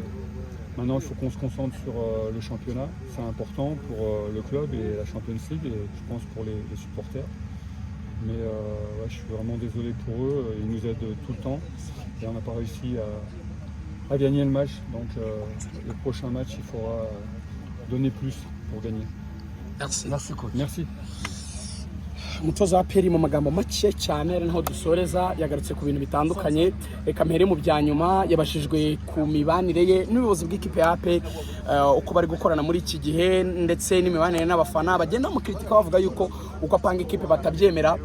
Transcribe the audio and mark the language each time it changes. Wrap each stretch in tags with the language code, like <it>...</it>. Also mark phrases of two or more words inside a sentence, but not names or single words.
<fr>Maintenant, il faut qu'on se concentre sur le championnat. C'est important pour le club et la Champions League et je pense pour les supporters. Mais je suis vraiment désolé pour eux. Ils nous aident tout le temps et on n'a pas réussi à gagner le match. Donc, le prochain match, il faudra donner plus pour gagner. Merci coach. Merci.</fr> <rw>umutoza wa APR mu magambo make cyane ari naho dusoreza yagarutse ku bintu bitandukanye. Reka mpere mu bya nyuma, yabashijwe ku mibanire ye n'ubuyobozi bw'ikipe ya APR uko bari gukorana muri iki gihe ndetse n'imibanire n'abafana bagenda mu kritika bavuga yuko uko apanga ikipe batabyemera.</rw>